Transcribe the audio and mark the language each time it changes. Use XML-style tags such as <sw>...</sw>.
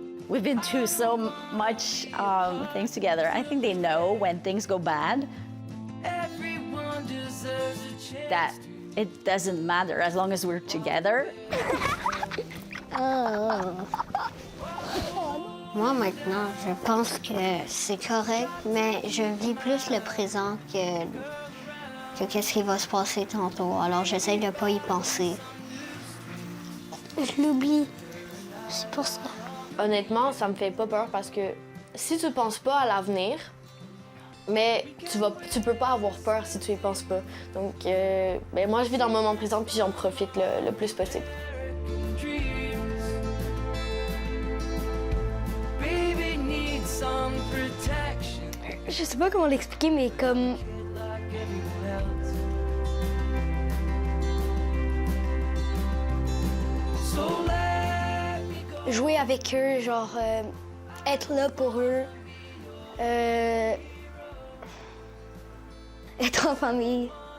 <en>We've been through so much things together. I think they know when things go bad Everyone deserves a chance. that it doesn't matter as long as we're together.</en> <fr>Moi, maintenant, je pense que c'est correct, mais je vis plus le présent que qu'est-ce qui va se passer tantôt. Alors, j'essaie de ne pas y penser. Je l'oublie. C'est pour ça. Honnêtement, ça me fait pas peur parce que si tu penses pas à l'avenir, mais tu peux pas avoir peur si tu y penses pas. Donc, ben moi, je vis dans le moment présent puis j'en profite le plus possible.</fr> <en>Baby needs some protection.</en> <fr>Je sais pas comment l'expliquer, mais comme</fr> <en>Like everyone else. So let me go.</en> <fr>jouer avec eux, genre être là pour eux, être en famille.</fr>